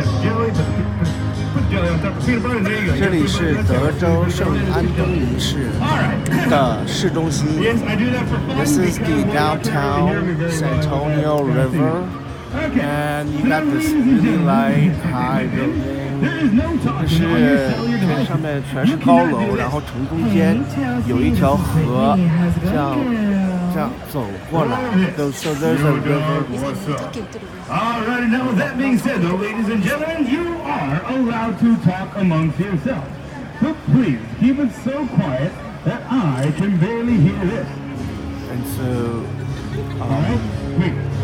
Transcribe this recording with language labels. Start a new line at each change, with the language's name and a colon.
Chinese: 这里是德州圣安东尼市的市中心。
English: This is the downtown San Antonio River, and you got this really high building.
Chinese: 就是这上面全是高楼，然后从中间有一条河，这样走过来。
English: So there's a river. All right, now with that being said, though, ladies and gentlemen, you are allowed to talk amongst yourselves. But please keep it so quiet that I can barely hear this. And so, all right, wait.